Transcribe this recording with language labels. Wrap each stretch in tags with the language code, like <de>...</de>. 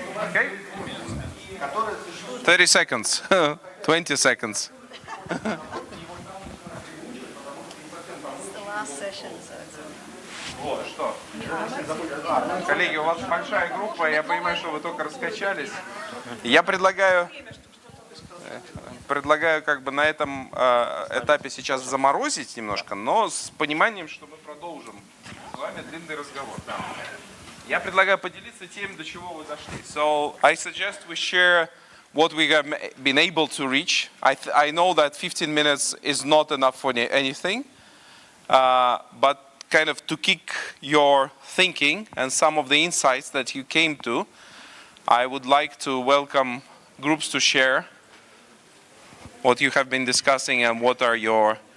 <en>Okay? 30 seconds, 20 seconds. It's the last session, so it's</en> <ru>Вот, что? Коллеги, у вас большая группа, я понимаю, что вы только раскачались. Я предлагаю как бы на этом этапе сейчас заморозить немножко, но с пониманием, что мы продолжим с вами длинный разговор. Я предлагаю поделиться тем, до чего вы дошли.</ru> <en>So I suggest we share what we have been able to reach. I know that 15 minutes is not enough for anything, but kind of to kick your thinking and some of the insights that you came to, I would like to welcome groups to share what you have been discussing and what are your</en>